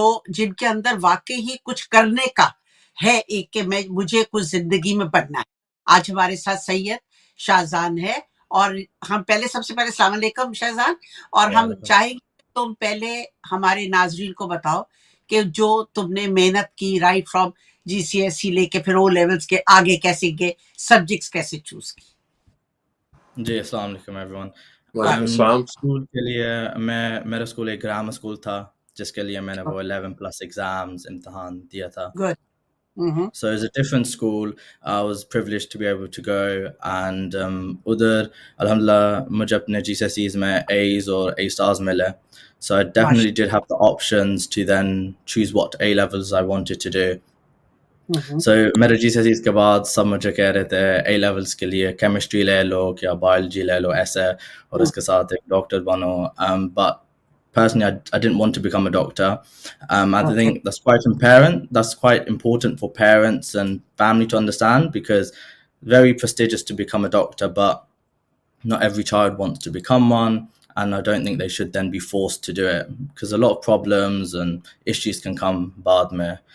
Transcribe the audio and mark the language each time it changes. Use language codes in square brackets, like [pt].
[ur] جن کے اندر واقعی ہی کچھ کرنے کا ہے، ایک کہ مجھے کچھ زندگی میں بننا ہے۔ آج ہمارے ساتھ سید شاہزان ہے، اور ہم سب سے پہلے السلام علیکم شاہزان، اور ہم چاہیں گے کہ تم پہلے ہمارے ناظرین کو بتاؤ کہ جو تم نے محنت کی right from جی C S C لے کے پھر او لیولز کے آگے کیسے گئے، سبجیکٹس کیسے چوز کی۔ جی السلام علیکم ایوری ون۔ وعلیکم السلام۔ اسکول کے لیے میرا اسکول ایک گرامر اسکول تھا جس کے لیے میں نے وہ 11+ ایگزامز امتحان دیا تھا. [en] Good. Mm-hmm. So it was a different school. I was privileged to be able to go, and [ur] ادھر alhamdulillah مجھے اپنے GCSEs میں A's اور A stars ملے. [en] So I definitely did have the options to then choose what A levels I wanted to do. Mm-hmm. [ur] So میرے GCSEs کے بعد سب مجھے کہہ رہے تھے A levels کے لیے کیمسٹری لے لو یا بایولوجی لے لو ایسے، اور اس کے ساتھ ایک ڈاکٹر بنو. [en] But personally, I didn't want to become a doctor. I think that's quite important for parents and family to understand, because very prestigious to become a doctor, but not every child wants to become one, and I don't think they should then be forced to do it, because a lot of problems and issues can come [ur] baad mein.